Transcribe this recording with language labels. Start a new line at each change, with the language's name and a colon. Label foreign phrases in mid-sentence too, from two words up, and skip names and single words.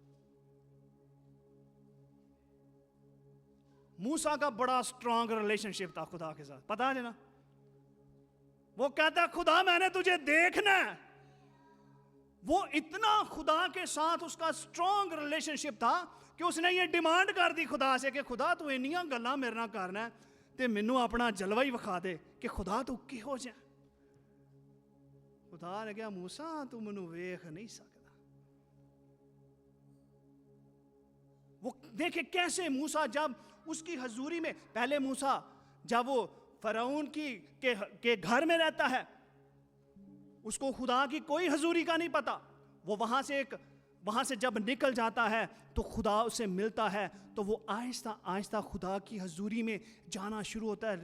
Urdu: موسیٰ کا بڑا
English: strong relationship
Urdu: تھا خدا کے ساتھ, پتا ہے نا. وہ کہتا خدا میں نے تجھے دیکھنا ہے. وہ اتنا خدا کے ساتھ اس کا
English: strong relationship
Urdu: تھا کہ اس نے یہ ڈیمانڈ کر دی خدا سے کہ
Punjabi: خدا تو انیاں گلاں میرے نال کرنا ہے تے مینوں اپنا جلوہ ہی وکھا دے کہ خدا تو کہو جا. خدا نے کہا موسیٰ تو مینوں ویکھ نہیں سکدا.
Urdu: وہ دیکھیں کیسے موسیٰ جب اس کی حضوری میں, پہلے موسیٰ جب وہ فرعون کے گھر میں رہتا ہے اس کو خدا کی کوئی حضوری کا نہیں پتا. وہ وہاں سے جب نکل جاتا ہے تو خدا اسے ملتا ہے تو وہ آہستہ آہستہ خدا کی حضوری میں جانا شروع ہوتا ہے.